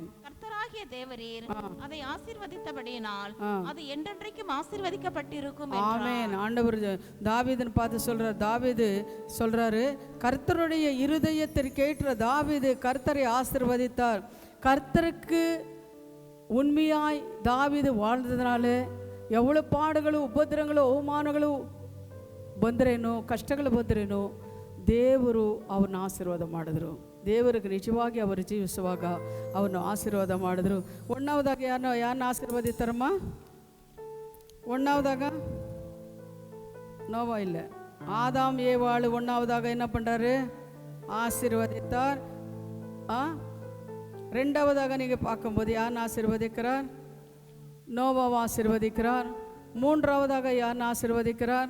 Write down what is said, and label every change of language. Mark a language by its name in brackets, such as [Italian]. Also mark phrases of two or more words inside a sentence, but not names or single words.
[Tamil] கர்த்தராகிய தேவரீர் அதை ஆசீர்வதித்தபடியினால் அது என்றென்றைக்கும் ஆசீர்வதிக்கப்பட்டிருக்கும். ஆமென். ஆண்டவர் தாவீதுன்னு பார்த்து சொல்றார். தாவீது சொல்றாரு, கர்த்தருடைய இருதயத்திற்கேற்ற தாவீது கர்த்தரை ஆசீர்வதித்தார். கர்த்தருக்கு உண்மையாய் தாவீது வாழ்ந்ததுனால எவ்வளோ பாடுகளும் [Kannada] ಉಪದ್ರವಗಳು ಅವಮಾನಗಳು ಬಂದ್ರೇನು ಕಷ್ಟಗಳು ಬಂದ್ರೇನು ದೇವರು ಅವ್ರನ್ನ ಆಶೀರ್ವಾದ ಮಾಡಿದ್ರು. ದೇವರಿಗೆ ನಿಜವಾಗಿ ಅವರು ಜೀವಿಸುವಾಗ ಅವನು ಆಶೀರ್ವಾದ ಮಾಡಿದ್ರು. ಒಣ್ಣಾವದಾಗ ಯಾರನ್ನ ಆಶೀರ್ವದಿತ್ತಾರಮ್ಮ? [Tamil] ஒன்றாவதாக நோவா இல்லை, ஆதாம் ஏவாள் ஒன்றாவதாக என்ன பண்ணுறாரு? ஆசீர்வதித்தார். ரெண்டாவதாக நீங்கள் பார்க்கும்போது யாருன்னு ஆசீர்வதிக்கிறார்? நோவாவை ஆசீர்வதிக்கிறார். மூன்றாவதாக யாருன்னு ஆசீர்வதிக்கிறார்?